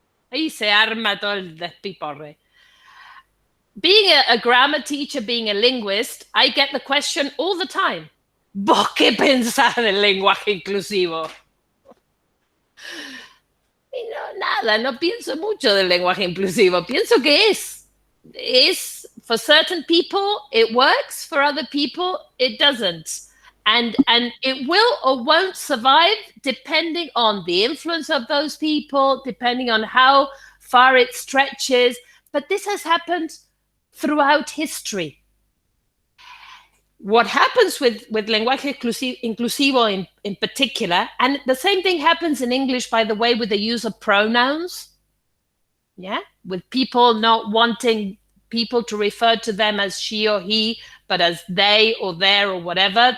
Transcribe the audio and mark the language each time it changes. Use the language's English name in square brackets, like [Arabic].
[Spanish] Ahí se arma todo el despiporre. [English] Being a grammar teacher, being a linguist, I get the question all the time. [Spanish] ¿Vos qué pensás del lenguaje inclusivo? Y no, nada, no pienso mucho del lenguaje inclusivo. Pienso que es, [English] for certain people, it works. For other people, it doesn't. And it will or won't survive depending on the influence of those people, depending on how far it stretches. But this has happened throughout history. What happens with lenguaje inclusivo in particular, and the same thing happens in English, by the way, with the use of pronouns, yeah, with people not wanting people to refer to them as she or he, but as they or their or whatever.